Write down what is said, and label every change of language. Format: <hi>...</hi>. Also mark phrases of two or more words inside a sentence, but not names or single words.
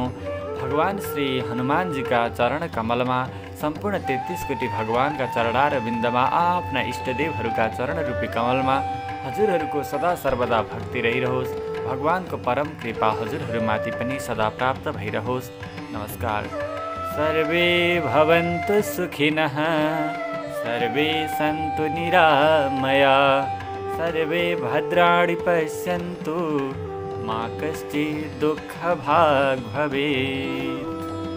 <ne>भगवान श्री हनुमानजीका चरण कमलमा, सम्पूर्ण 33 कोटी भगवानका चरणार बिन्दमा, आफ्ना इष्टदेवहरूका चरण रूपी कमलमा हजुरहरूको सदा सर्वदा भक्ति रहिरहोस्। भगवानको परम कृपा हजुरहरूमाथि पनि सदा प्राप्त भइरहोस्। नमस्कार।</ne> <sa>सर्वे भवन्तु सुखिनः, सर्वे सन्तु निरामया, सर्वे भद्राणि पश्यन्तु, मा कश्चित् दुःखभाग् भवेत्।</sa>